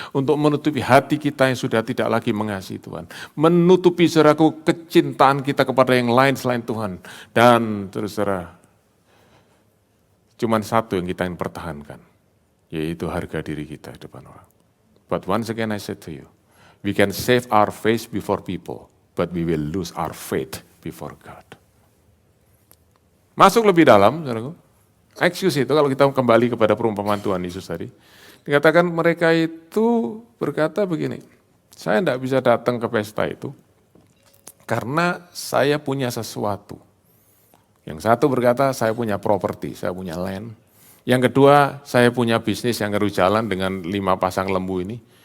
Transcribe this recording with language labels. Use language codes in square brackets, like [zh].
[id] Untuk menutupi hati kita yang sudah tidak lagi mengasihi Tuhan. Menutupi saudaraku kecintaan kita kepada yang lain selain Tuhan. Dan terus saudara, cuman satu yang kita ingin pertahankan, yaitu harga diri kita di depan orang. [en] But once again I said to you, we can save our face before people, but we will lose our faith before God. [id] Masuk lebih dalam, saudaraku. Excuse itu kalau kita kembali kepada perumpamaan Tuhan Yesus tadi, dikatakan mereka itu berkata begini, saya tidak bisa datang ke pesta itu karena saya punya sesuatu. Yang satu berkata, saya punya properti, saya punya land. Yang kedua, saya punya bisnis yang harus jalan dengan 5 pasang lembu ini.